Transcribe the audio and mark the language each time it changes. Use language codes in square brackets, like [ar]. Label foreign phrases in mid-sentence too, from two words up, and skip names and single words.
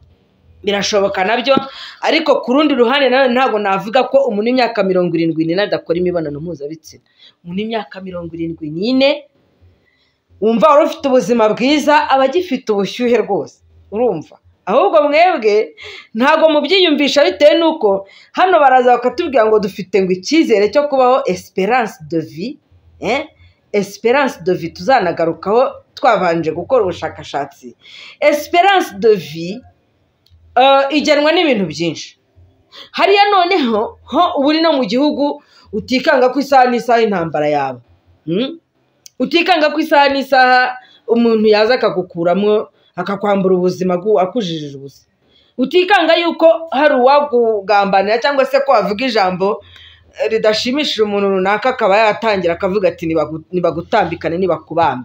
[rw] Birashoboka nabyo, ariko ku rundi ruhande nawe ntabwo navuga ko umuntu w'imyaka 74 adakora imibonano mpuzabitsina. Umuntu w'imyaka 74 wumva wari ufite ubuzima bwiza, aba agifite ubushyuhe rwose, urumva. Ahubwo mwebwe ntabwo mubyiyumvisha bitewe nuko hano baraza bakatubwira ngo dufite ngo icyizere cyo kubaho [fr] espérance de vie, [rw] tuzanagarukaho twabanje gukora ubushakashatsi. [fr] Espérance de vie [rw] igenwa n'ibintu byinshi. Hariya noneho uburi no mu gihugu utikanga ku isaha n'isaha intambara yabo, utikanga ku isaha n'isaha umuntu yaza akagukuramo akakwambura ubuzima akujijije ubusa, utikanga yuko hari uwagugambanira cyangwa se ko wavuga ijambo ridashimishije umuntu runaka akaba yatangira akavuga ati nibagutambikane nibakubambe.